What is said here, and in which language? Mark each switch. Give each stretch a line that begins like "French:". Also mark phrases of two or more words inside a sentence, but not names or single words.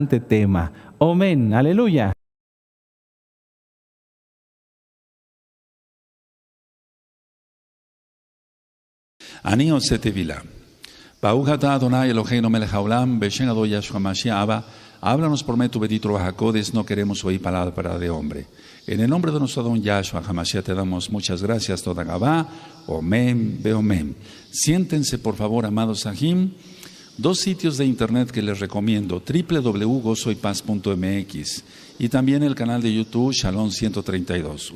Spanish: tema. Amén, aleluya.
Hebrew: אני עושה תפילה. ברוך אתה אדוני אלוהינו מלך העולם, בשם אדוני ישוע המשיח Abba,
Spanish: háblanos por medio tu bendito
Hebrew: רוח הקודש,
Spanish: no queremos oír palabra de hombre. En el nombre de nuestro Adón Yahshua HaMashiach te damos muchas gracias, toda Gabá, Omen, Beomen. Siéntense por favor, amados Sahim. Dos sitios de internet que les recomiendo, www.gozoypaz.mx y también el canal de YouTube Shalom 132.